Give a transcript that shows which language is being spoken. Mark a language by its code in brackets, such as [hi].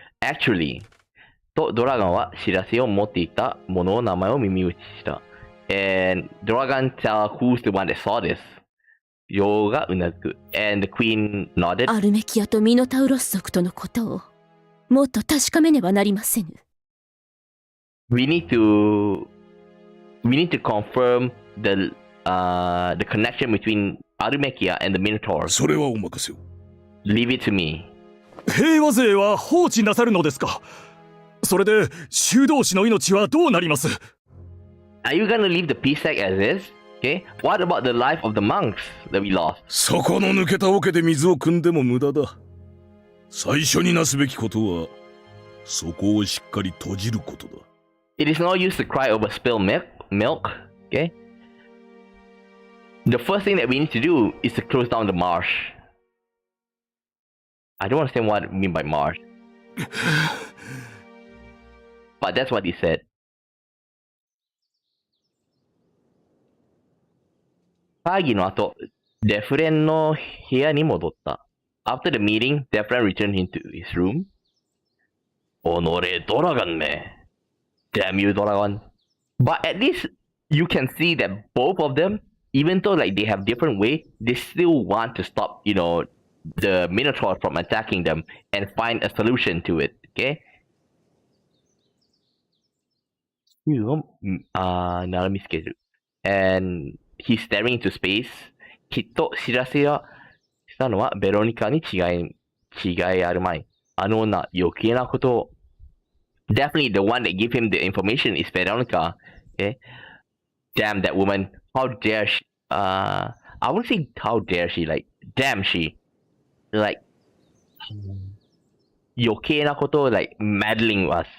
[en] Actually, [ja] とドラガンは知らせを持っていた者の名前を耳打ちした。 [en] And Dragon tell who's the one that saw this. [ja] ヨウがうなずく。 [en] And the queen nodded. [ja] アルメキアとミノタウロス族とのことをもっと確かめねばなりませぬ。 [en] We need to confirm the connection between Armekia and the Minotaur. [ja] それはお任せを。 [en] Leave it to me. [ja] 平和勢は放置なさるのですか？それで修道士の命はどうなります？ [en] Are you gonna leave the peace tag as is? Okay. What about the life of the monks that we lost? [ja] そこの抜けた桶で水を汲んでも無駄だ。最初になすべきことは、そこをしっかり閉じることだ。 [en] It is no use to cry over spilled milk. Okay. The first thing that we need to do is to close down the marsh. I don't understand what I mean by marsh. But that's what he said. [ja] 会議の後、デフレンの部屋に戻った。 [en] After the meeting, Defren returned into his room. [ja] おのれ、ドラガンめ。 [en] Damn you, Doragon. But at least you can see that both of them, even though like they have different way, they still want to stop, the Minotaur from attacking them and find a solution to it. Okay? Now let me schedule. And he's staring into space. [ja] きっと知らせをしたのはベロニカに違いあるまい。あの女、余計なことを。 [en] Definitely the one that gave him the information is Veronica. Okay? Damn that woman. How dare she? I wouldn't say how dare she, like, damn she. Like, [ja] 余計なことを [en] like meddling us.